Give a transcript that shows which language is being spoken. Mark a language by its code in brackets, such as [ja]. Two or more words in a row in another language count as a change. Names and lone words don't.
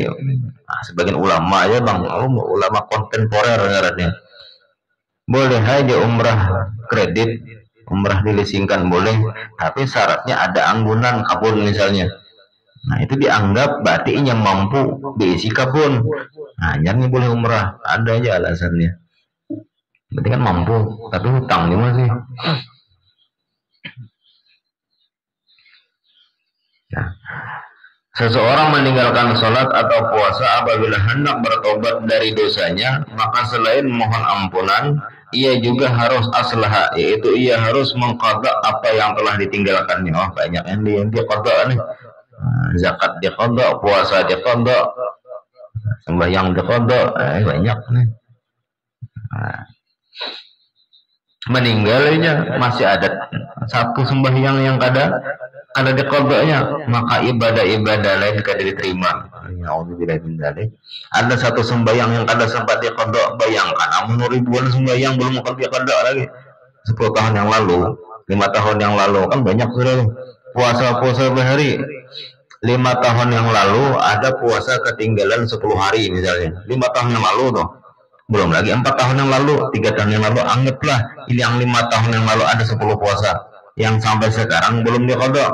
[bjn] Nah, sebagian ulama ya bang, ulama kontemporer ngarannya. Boleh aja umrah kredit, umrah dileasingkan boleh, tapi syaratnya ada anggunan kabun misalnya. Nah itu dianggap berarti yang mampu diisi kabun. Nah nyarnya boleh umrah, [id] ada aja alasannya. Berarti kan mampu, tapi hutang gimana sih? Nah, Seseorang meninggalkan sholat atau puasa apabila hendak bertobat dari dosanya, maka selain mohon ampunan, ia juga harus aslaha, yaitu ia harus mengqadha apa yang telah ditinggalkannya. Oh, banyak yang diqadha nih. Zakat diqadha, puasa diqadha, sembahyang diqadha, banyak nih. [bjn] Meninggalnya masih ada satu sembahyang yang kada diqadhanya, maka ibadah-ibadah lain kada diterima. Ada satu sembahyang yang kada sempat diqadha, bayangkan amun ribuan sembahyang belum diqadha lagi. 10 tahun yang lalu, 5 tahun yang lalu kan banyak sudah puasa bahari. [id] 5 tahun yang lalu ada puasa ketinggalan 10 hari misalnya. 5 tahun yang lalu tuh. Belum lagi 4 tahun yang lalu, 3 tahun yang lalu, anggaplah yang 5 tahun yang lalu ada 10 puasa yang sampai sekarang belum diqadha.